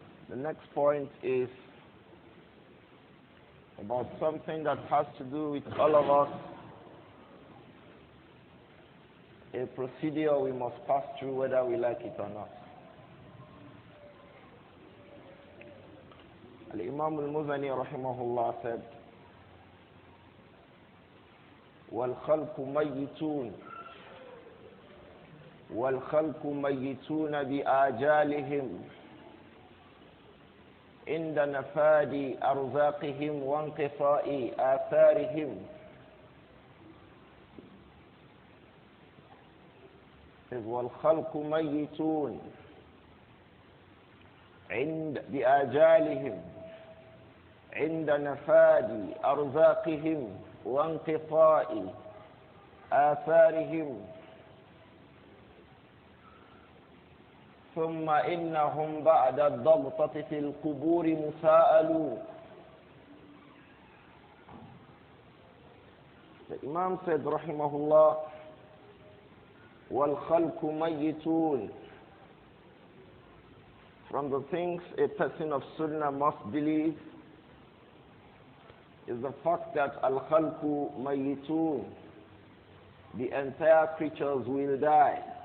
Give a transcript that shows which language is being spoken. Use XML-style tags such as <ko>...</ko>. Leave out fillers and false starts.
<en>The next point is about something that has to do with all of us, a procedure we must pass through whether we like it or not.</en> <ar>Al-Imām Al-Muzani rahimahullah said, وَالْخَلْقُ مَيِّتُونَ وَالْخَلْقُ مَيِّتُونَ بِآجَالِهِمْ عند نفاد أرزاقهم وانقطاع آثارهم. والخلق ميتون بآجالهم عند نفاد أرزاقهم وانقطاع آثارهم ثم إنهم بعد الضغطة في القبور مساءلون.</ar> <en>The Imam said rahimahullah,</en> <ar>وَالْخَلْقُ مَيِّتُونَ.</ar> <en>From the things a person of Sunnah must believe is the fact that al-khalqu mayyitun, the entire creatures will die.</en>